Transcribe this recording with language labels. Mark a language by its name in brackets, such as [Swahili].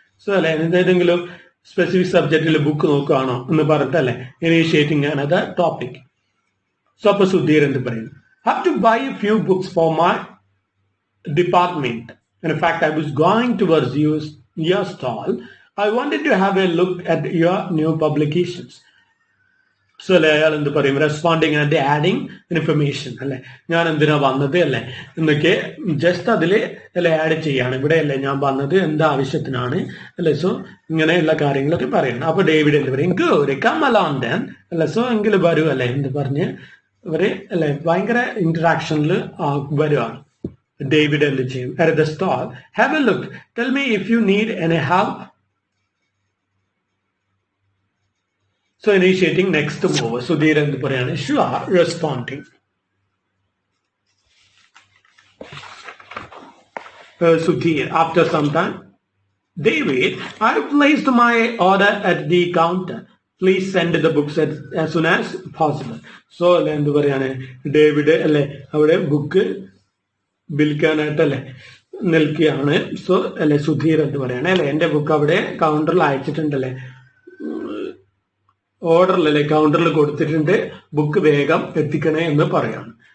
[Malayalam] So അല്ലെ ഏതെങ്കിലും specific സബ്ജക്റ്റിൽ book നോക്കുകയാണോ എന്ന് പറഞ്ഞിട്ടല്ലേ [English] Initiating another topic. So [Malayalam] അപ്പൊ സുധീർ എന്ത് പറയും, [English] Have to buy a few books for my department. In fact, I was going towards your stall. I wanted to have a look at your new publications. So, [Malayalam] അയാൾ എന്ത് പറയും, [English] Responding and adding information അല്ലെ. [Malayalam] ഞാൻ എന്തിനാ വന്നത് അല്ലെ എന്നൊക്കെ just അതില് അല്ലെ ആഡ് ചെയ്യാണ്. ഇവിടെ അല്ലെ ഞാൻ വന്നത് എന്താ ആവശ്യത്തിനാണ് അല്ലെ. സോ ഇങ്ങനെയുള്ള കാര്യങ്ങളൊക്കെ പറയണം. അപ്പൊ ഡേവിഡ് എന്ത് പറയും, [English] good come along then [Malayalam] അല്ലെ. സോ എങ്കിൽ വരൂ അല്ലെ എന്ന് പറഞ്ഞ് ഇവര് അല്ലെ ഭയങ്കര ഇന്ററാക്ഷനിൽ വരുവാണ്. ഡേവിഡ് എന്ത് ചെയ്യും, [English] at the stall, have a look, tell me if you need any help. So initiating next move. Sudheer [Malayalam] എന്ത് പറയാണ്, [English] sure, responding. Sudhir, after some time, David, I have placed my order at the counter. Please send the books as soon as possible. [Malayalam] So എന്ത് പറയാണ് David അല്ലെ അവിടെ book വിൽക്കാനായിട്ടല്ലേ നിൽക്കുകയാണ്. So അല്ലെ സുധീർ എന്ന് പറയണേ അല്ലെ എന്റെ ബുക്ക് അവിടെ കൗണ്ടറിൽ അയച്ചിട്ടുണ്ടല്ലേ, ഓർഡറിലല്ലേ കൗണ്ടറിൽ കൊടുത്തിട്ടുണ്ട്, ബുക്ക് വേഗം എത്തിക്കണേ എന്ന് പറയാണ്.